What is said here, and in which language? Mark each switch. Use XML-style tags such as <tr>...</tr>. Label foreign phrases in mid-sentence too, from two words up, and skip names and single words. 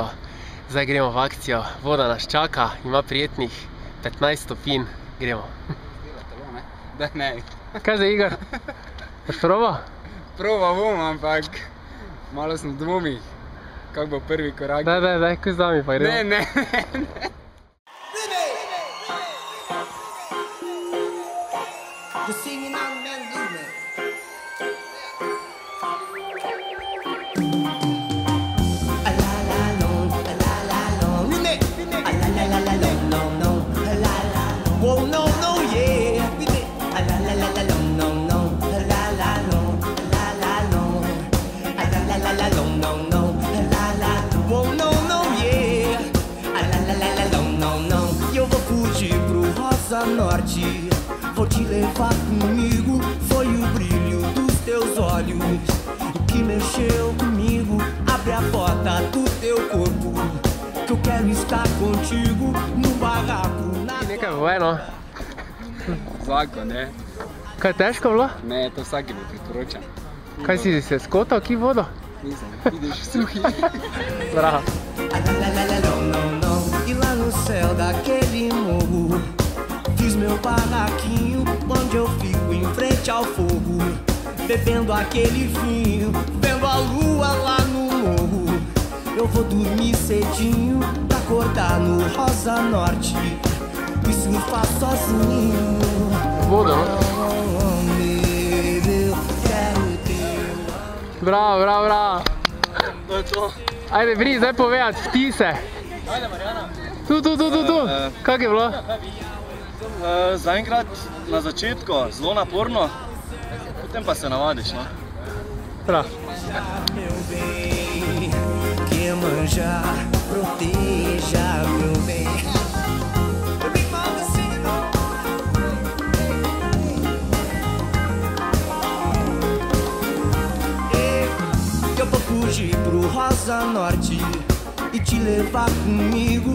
<sl>Zdaj gremo v akcijo, voda nas čaka, ima prijetnih 15 stopinj, gremo. Da ne. Kaj zdaj, Igor? Boš probal? Probal bom, ampak malo sem v dvomih, kak bo prvi korak. Daj, ko z nami pa gremo. Ne.</sl> <en>The singing on men movement. A la la long, a la la long. A la la la la long, no no. A la la long. Whoa no no yeah. A la la la la long, no no. A la la long, a la la long. A la la la la long, no no. A la la. Whoa no no yeah. A la la la la long, no no.</en> <pt>Eu vou fugir pro Rosa Norte. Vou te levar comigo, foi o brilho dos teus olhos o que mexeu comigo. Abre a porta do teu corpo, que eu quero estar contigo no barraco.</pt> <sl>Nekaj bo eno. Zakon, ne. Kaj je težko bilo? Ne, to vsaki bo priporočam. Kaj si se skotal, ki vodo? Nisem, vidiš suhi. Bravo.</sl> <pt>E lá no céu daquele morro fiz meu barraquinho, onde eu fico em frente ao fogo, bebendo aquele vinho, vendo a lua lá no morro. Eu vou dormir cedinho, pra acordar no Rosa Norte e surfar sozinho. Voda, não? Eu quero teu. Bravo.</pt> <sl>To je to. Ajde, Bri, zdaj povedati vtise. Ajde, Marjana. Tu. Kak je bilo? Zaenkrat na začetku zelo naporno, potem pa se navadiš, no? Prav.</sl> <pt>Meu bem, que manjar, proteja meu bem. Eu vou fugir pro Rosa Norte e te levar comigo.</pt>